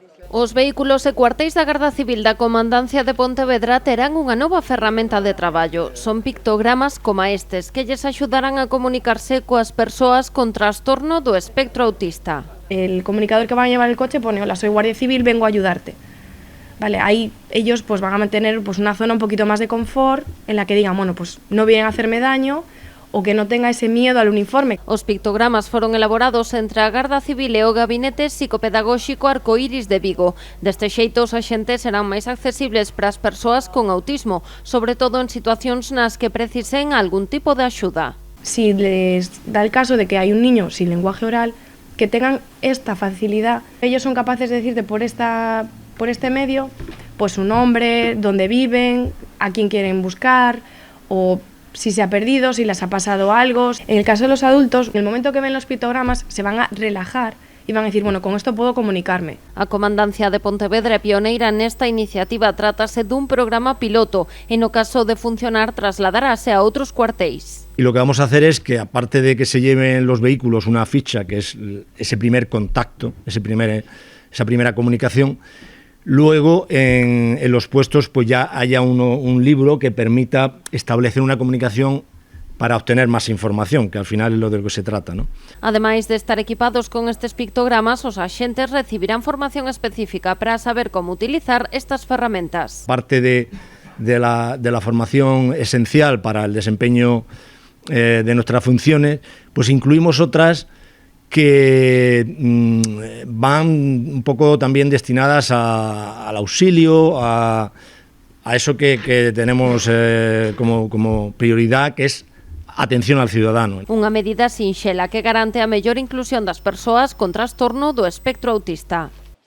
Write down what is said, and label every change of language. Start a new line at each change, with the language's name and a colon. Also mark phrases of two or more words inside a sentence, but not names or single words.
Galician: Os vehículos e cuartéis da Garda Civil da Comandancia de Pontevedra terán unha nova ferramenta de traballo. Son pictogramas como estes que lles axudarán a comunicarse coas persoas con trastorno do espectro autista.
Spanish: El comunicador que va a llevar el coche pone: hola, soy Guardia Civil, vengo a ayudarte. Vale, ahí ellos pues van a mantener pues una zona un poquito más de confort en la que digan, bueno, pues no vienen a hacerme daño, o que non tenga ese miedo al uniforme.
Galician: Os pictogramas foron elaborados entre a Garda Civil e o Gabinete Psicopedagóxico Arcoíris de Vigo. Deste xeito, os axentes serán máis accesibles para as persoas con autismo, sobre todo en situacións nas que precisen algún tipo de axuda.
Spanish: Si les da el caso de que hay un niño sin lenguaje oral, que tengan esta facilidad, ellos son capaces de decirte por este medio, pues su nombre, dónde viven, a quién quieren buscar, o si se ha perdido, si les ha pasado algo. En el caso de los adultos, en el momento que ven los pictogramas, se van a relajar y van a decir, bueno, con esto puedo comunicarme.
Galician: A Comandancia de Pontevedra é pioneira nesta iniciativa. Trátase dun programa piloto e no caso de funcionar trasladarase a outros cuartéis.
Spanish: Y lo que vamos a hacer es que, aparte de que se lleven los vehículos una ficha, que es ese primer contacto, esa primera comunicación, luego en los puestos pues ya haya un libro que permita establecer una comunicación para obtener más información, que al final es lo de lo que se trata, ¿no?
Galician: Ademais de estar equipados con estes pictogramas, os axentes recibirán formación específica para saber como utilizar estas ferramentas.
Spanish: Parte de la formación esencial para el desempeño de nuestras funciones, pues incluimos otras que van un poco también destinadas al auxilio, a eso que tenemos como prioridad, que es atención al ciudadano.
Galician: Unha medida sinxela que garante a mellor inclusión das persoas con trastorno do espectro autista.